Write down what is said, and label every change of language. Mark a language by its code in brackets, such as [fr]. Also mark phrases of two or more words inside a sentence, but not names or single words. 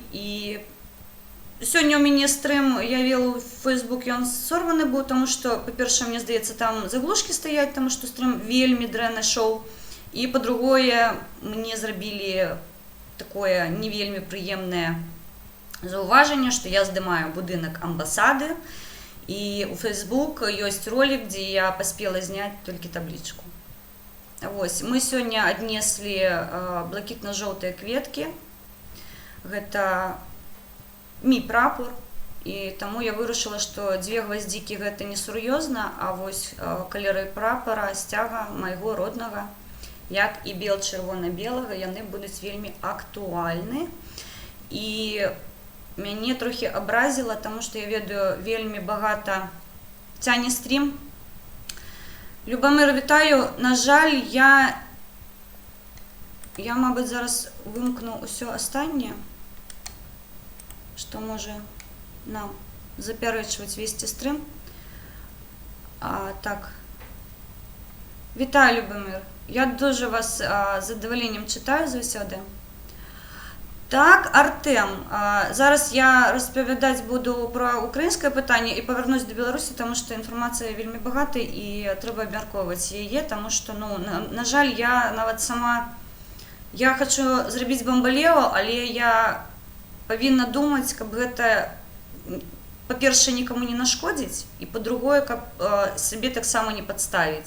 [be] І сёння ў мяне стрым, я вела ў Facebook, ён сорваны быў, таму што, па-першае, мне здаецца, там заглушкі стаяць, таму што стрым вельмі дрэнна шоу, і па-другое, мне зрабілі такое не вельмі прыемнае заўважанне, што я здымаю будынак амбасады, і ў Facebook ёсць ролик, дзе я паспела зняць толькі таблічку. Вось, мы сёння аднеслі блакітна-жоўтыя кветкі. Гэта мій прапор, і таму я вырашыла, што дзве гваздзікі гэта не сур'ёзна, а вось калеры прапара, сцяга майго роднага, як і бел-чырвона-белага, яны будуць вельмі актуальны. І мяне трохі абразіла, таму што я ведаю, вельмі багата цяне стрім. Любамир, вітаю. На жаль, я мабыць, зараз вымкну ўсё астатняе, што можа нам запярэчваць весці стрым. Так. Вітаю, Любамир. Я дуже вас з задаваленнем читаю заўсёды. Так, Артем, зараз я распавядаць буду пра украінскае пытанне і павярнусь да Беларусі, таму што інфармацыя вельмі багата і трэба абмяркоўваць яе, таму што, на жаль, я нават сама, я хачу зрабіць бамбалео, але я павінна думаць, каб гэта, па-першае, нікому не нашкодзіць, і па-другое, каб сабе таксама не падставіць.